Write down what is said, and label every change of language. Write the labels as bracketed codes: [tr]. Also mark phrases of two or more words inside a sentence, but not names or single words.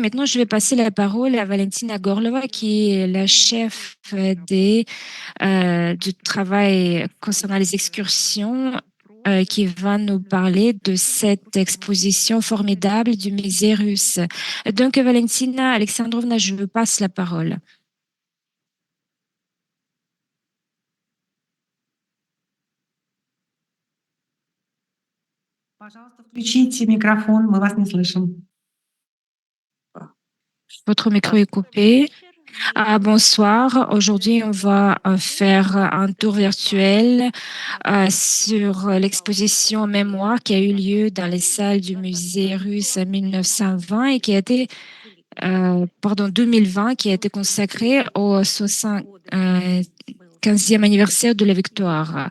[fr] Maintenant, je vais passer la parole à Valentina Gorlova, qui est la chef du travail concernant les excursions, qui va nous parler de cette exposition formidable du musée russe. Donc, Valentina Alexandrovna, je vous passe la parole. [ru] Пожалуйста, включите микрофон, мы вас не слышим. [fr] Votre micro est coupé. Bonsoir. Aujourd'hui, on va faire un tour virtuel sur l'exposition Mémoire qui a eu lieu dans les salles du musée russe en 1920 et qui a été, 2020, qui a été consacrée au 75e anniversaire de la victoire.